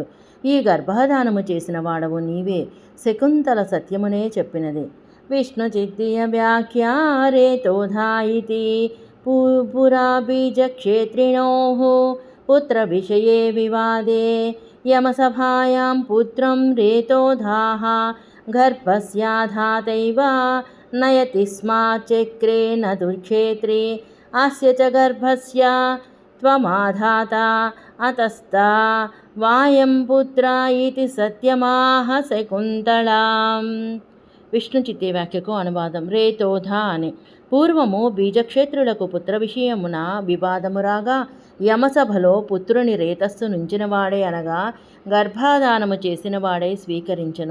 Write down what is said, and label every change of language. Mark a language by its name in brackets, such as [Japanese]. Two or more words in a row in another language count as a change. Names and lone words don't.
[Telugu] ఈ గర్భధానము చేసిన వాడవు నీవే. శకుంతల సత్యమునే చెప్పినది. [Sanskrit] విష్ణు చిత్తీయ వ్యాఖ్యా రేతోధా ఇతి పురా బీజక్షేత్రిణోః పుత్ర విషయే వివాదే యమసభాయాం పుత్రం రేతోధాః गर्भस्याधातैव नयति स्म चक्रे न दुर्क्षेत्रे अस्य च गर्भस्य त्वमाधाता अतस्ता वायं पुत्र इति సత్యమాహ శకుంతళాం. [Telugu] విష్ణు చిత్తే వ్యాఖ్యకు అనువాదం. రేతోధ అని పూర్వము బీజక్షేత్రులకు పుత్ర విషయమున వివాదము రాగా యమసభలో పుత్రుని రేతస్సు నుంచినవాడే అనగా గర్భాధానము చేసినవాడే స్వీకరించను.